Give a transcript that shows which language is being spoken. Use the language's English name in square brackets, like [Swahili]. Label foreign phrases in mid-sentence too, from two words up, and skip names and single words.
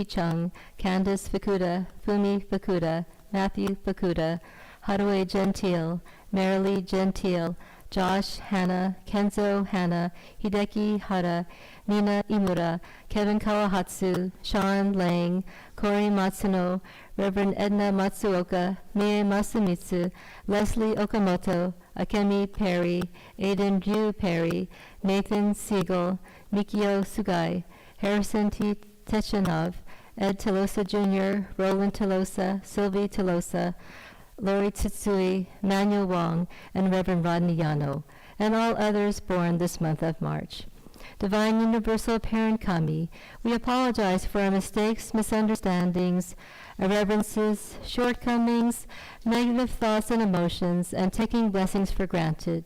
[English] Chung, Candace Fukuda, Fumi Fukuda, Matthew Fukuda, Haruo Gentile, Marilee Gentile, Josh Hanna, Kenzo Hanna, Hideki Hara, Nina Imura, Kevin Kawahatsu, Sean Lang, Corey Matsuno, Reverend Edna Matsuoka, Mie Masumitsu, Leslie Okamoto, Akemi Perry, Aidan Ryu Perry, Nathan Siegel, Mikio Sugai, Harrison T. Techanov, Ed Telosa Jr., Roland Telosa, Sylvie Telosa, Lori Tsutsui, Manuel Wong, and Reverend Rodney Yano, and all others born this month of March. Divine Universal Parent Kami, we apologize for our mistakes, misunderstandings, irreverences, shortcomings, negative thoughts and emotions, and taking blessings for granted.